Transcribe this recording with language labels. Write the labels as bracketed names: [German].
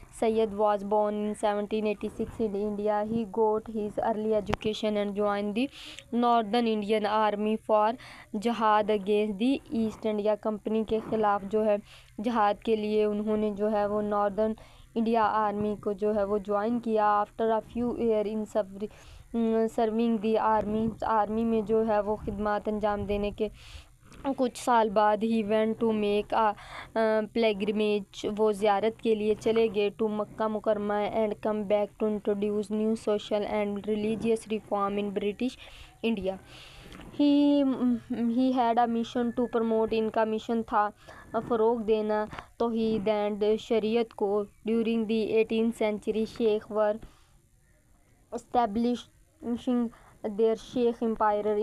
[English] Syed was born in 1786 in India. He got his early education and joined the Northern Indian Army for jihad against the East India Company [Urdu] کے خلاف جو ہے جہاد کے لیے انہوں نے جو ہے وہ ناردرن انڈیا آرمی کو جو ہے وہ جوائن کیا. [English] After a few years in serving the [Urdu] army میں جو ہے وہ خدمات انجام دینے کے کچھ سال بعد [English] he went to make a pilgrimage. [Urdu] وہ زیارت کے لیے چلے گئے [English] to Makkah Mukarramah and come back to introduce new social and religious reform in British India. He had a mission to promote. [Urdu] ان کا مشن تھا فروغ دینا توحید اینڈ شریعت کو. [English] During the 18th century Sikh were establishing their Sikh empire.